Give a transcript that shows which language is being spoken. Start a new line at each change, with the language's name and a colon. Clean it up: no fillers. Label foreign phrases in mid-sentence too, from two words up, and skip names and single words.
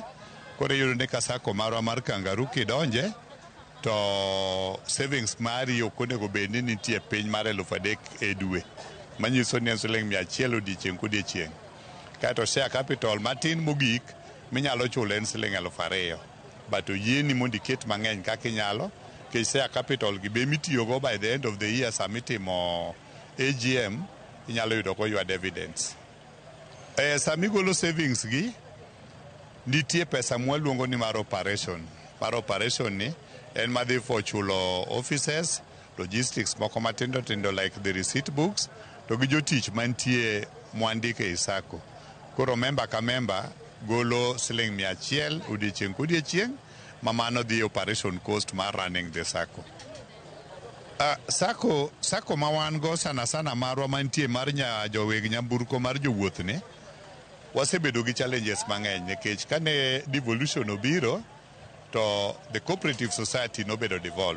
Luo (Kenya and Tanzania): Koro yudo ni ka sako marwa mar Kangaroo kidonje, to savings mari ok onego bed ni nitie piny mar 3,000 e dwe. Manyiso ni en siling 100 odiechieng' kodiechieng'. Kaeto
English: share capital
Luo (Kenya and Tanzania): matin mogik minyalo chule en siling 2,000. But oyieni mondo iket mang'eny kaka inyalo. Kech
English: share capital
Luo (Kenya and Tanzania): gi be mitiyogo
English: by the end of the year
Luo (Kenya and Tanzania): samitimo AGM, inyalo yudo ko ywa dividends. Samigolo savings gi, nitie pesa mwaluongo ni mar operation. Mar operation ni en madhi for chulo offices, logistics moko matindo tindo
English: like the receipt books,
Luo (Kenya and Tanzania): to gi jotich mantie mwandike e sako. Koro member ka member golo siling 100 odiechieng' kodiechieng', mamano dhi
English: operation cost
Luo (Kenya and Tanzania): mar
English: running the
Luo (Kenya and Tanzania): sako. Sako ma wan go sana marwa mantie mar joweg nyamburko mar jowuoth ni, wasebedo gi challenges mang'eny nikech kane devolution obiro,
English: to the cooperative society
Luo (Kenya and Tanzania): nobedo devolve.